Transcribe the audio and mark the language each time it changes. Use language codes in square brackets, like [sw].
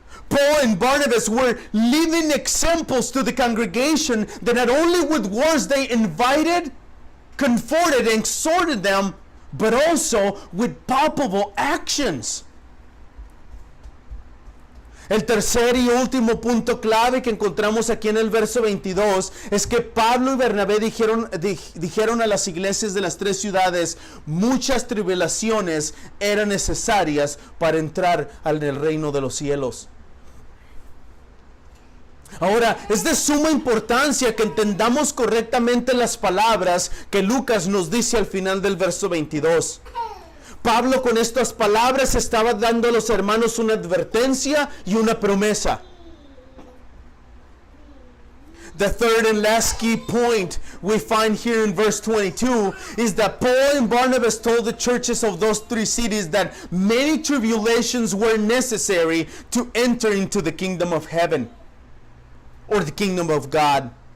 [en] Paul and Barnabas were living examples to the congregation that not only with words they invited, comforted, and exhorted them, but also with palpable actions. [es] El tercer y último punto clave que encontramos aquí en el verso 22 es que Pablo y Bernabé dijeron a las iglesias de las tres ciudades: muchas tribulaciones eran necesarias para entrar al reino de los cielos. Ahora, es de suma importancia que entendamos correctamente las palabras que Lucas nos dice al final del verso 22. Pablo con estas palabras estaba dando a los hermanos una advertencia y una promesa. [en] The third and last key point we find here in verse 22 is that Paul and Barnabas told the churches of those three cities that many tribulations were necessary to enter into the kingdom of heaven, or the kingdom of God.